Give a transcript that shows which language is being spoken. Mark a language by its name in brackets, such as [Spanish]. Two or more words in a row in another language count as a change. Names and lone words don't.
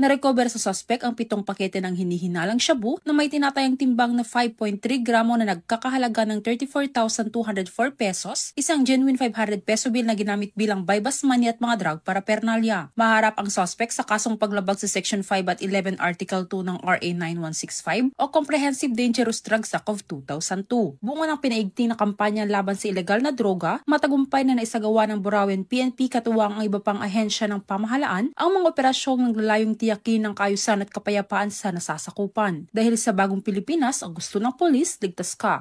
[Filipino] Narecover sa suspect ang 7 pakete ng hinihinalang shabu na may tinatayang timbang na 5.3 gramo na nagkakahalaga ng 34,204 pesos, isang [English] genuine 500 peso bill [Filipino] na ginamit bilang [English] buy-bus money [Filipino] at mga [English] drug paraphernalia. [Filipino] Maharap ang suspect sa kasong kasong paglabag sa Section 5 at 11 Article 2 ng RA 9165 o Comprehensive Dangerous Drugs Act of 2002. Bunga ng pinaigting na kampanya laban sa ilegal na droga, matagumpay na naisagawa ng Burauen PNP katuwang ang iba pang ahensya ng pamahalaan ang mga operasyong naglalayong tiyakin ng kaayusan at kapayapaan sa nasasakupan. Dahil sa bagong Pilipinas, ang gusto ng polis, ligtas ka.